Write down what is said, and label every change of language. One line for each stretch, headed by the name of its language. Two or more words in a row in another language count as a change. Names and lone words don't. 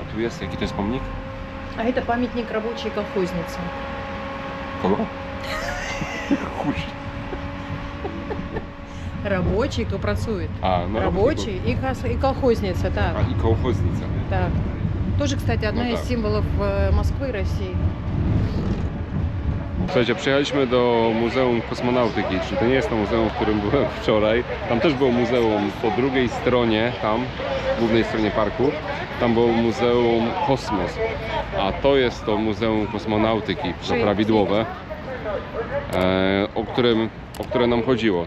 Polish: jaki to jest pomnik?
Russian: А это памятник рабочей колхозницы.
Polish: Kogo? Chuj.
Russian: Рабочий, кто працует.
Polish: A, no
Russian: Рабочий и колхозница, да.
Polish: A, i kołchoznica.
Russian: Так. Тоже, кстати, одна Ну из да. символов Москвы и России.
Polish: Słuchajcie, przyjechaliśmy do Muzeum Kosmonautyki, czyli to nie jest to muzeum, w którym byłem wczoraj. Tam też było muzeum po drugiej stronie, tam, głównej stronie parku. Tam było Muzeum Kosmos, a to jest to Muzeum Kosmonautyki, to prawidłowe, o które nam chodziło.